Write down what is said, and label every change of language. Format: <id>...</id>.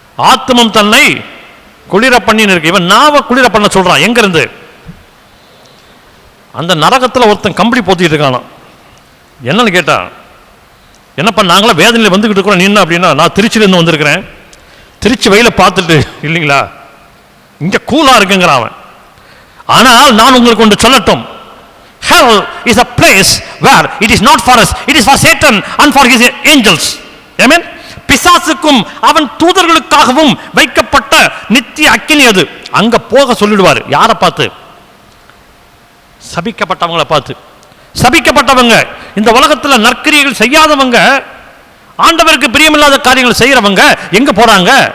<ta>ஆத்மம் தன்னை குளிர பண்ணின்னு இருக்கு. இவன் நாவை குளிர பண்ண சொல்றான். எங்க இருந்து? அந்த நரகத்தில் ஒருத்தன் கம்பளி போத்திட்டு இருக்கானா. என்னன்னு கேட்டா, என்னப்பா நாங்களாம் வேதனையில் வந்துகிட்டு இருக்கிறோம், நீ என்ன அப்படின்னா, நான் திருச்சியிலேருந்து வந்திருக்கிறேன், திருச்சி வெயில பார்த்துட்டு இல்லைங்களா, இங்க கூலா இருக்குங்கிறான் அவன். ஆனால் நான் உங்களுக்கு ஒன்று சொல்லட்டும்,</ta> <en>hell is a place where it is not for us, it is for Satan and for his angels. Amen.</en> <ta>பிசாசுக்கும் அவன் தூதர்களுக்காகவும் வைக்கப்பட்ட நித்திய அக்கினி அது. அங்க போக சொல்லிடுவார். யாரை பார்த்து? சபிக்கப்பட்டவங்களை பார்த்து. சபிக்கப்பட்டவங்க, இந்த உலகத்தில் நற்கிரியைகள் செய்யாதவங்க, ஆண்டவருக்கு பிரியமில்லாத காரியங்கள் செய்யறவங்க எங்க போறாங்க?</ta>